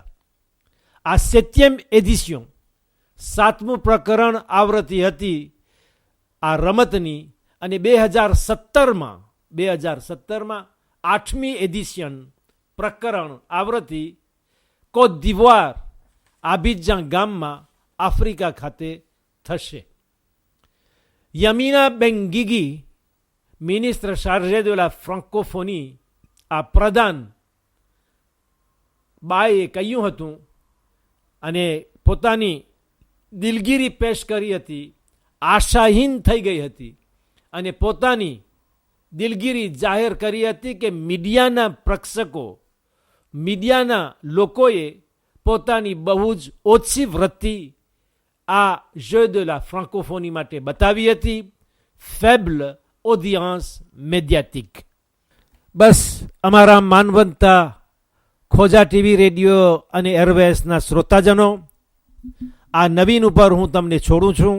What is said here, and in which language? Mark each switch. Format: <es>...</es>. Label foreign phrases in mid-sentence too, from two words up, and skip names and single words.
<gu>આ 7મી એડિશન, 7મું પ્રકરણ આવૃત્તિ હતી આ રમતની, અને 2017માં 8મી એડિશન પ્રકરણ આવૃત્તિ કોટ દિવોર આબિજાન ગામમાં આફ્રિકા ખાતે થશે. યમીના બેંગીગી,</gu> <fr>ministre chargée de la Francophonie,</fr> <gu>આ પ્રધાન બાએ કહ્યું હતું અને પોતાની દિલગીરી પેશ કરી હતી, આશાહીન થઈ ગઈ હતી અને પોતાની દિલગીરી જાહેર કરી હતી કે મીડિયાના પ્રેક્ષકો, મીડિયાના લોકોએ પોતાની બહુ જ ઓછી વૃત્તિ આ</gu> <fr>jeux de la Francophonie</fr> <gu>માટે બતાવી હતી.</gu> <fr>faible audience médiatique.</fr> <gu>બસ અમારા માનવંતા ખોજા ટીવી, રેડિયો અને એરવેસના શ્રોતાજનો, આ નવીન ઉપર હું તમને છોડું છું.</gu>